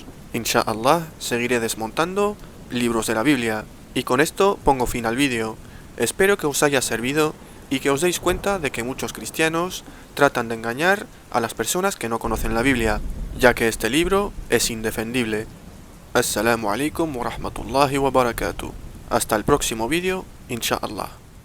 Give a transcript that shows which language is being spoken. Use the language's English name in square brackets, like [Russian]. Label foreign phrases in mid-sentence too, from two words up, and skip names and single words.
[Arabic] إن شاء الله, [Spanish] seguiré desmontando libros de la Biblia, y con esto pongo fin al vídeo. Espero que os haya servido y que os deis cuenta de que muchos cristianos tratan de engañar a las personas que no conocen la Biblia, ya que este libro es indefendible. [Arabic] السلام عليكم ورحمة الله وبركاته. [Spanish] Hasta el próximo vídeo, [Arabic] إن شاء الله.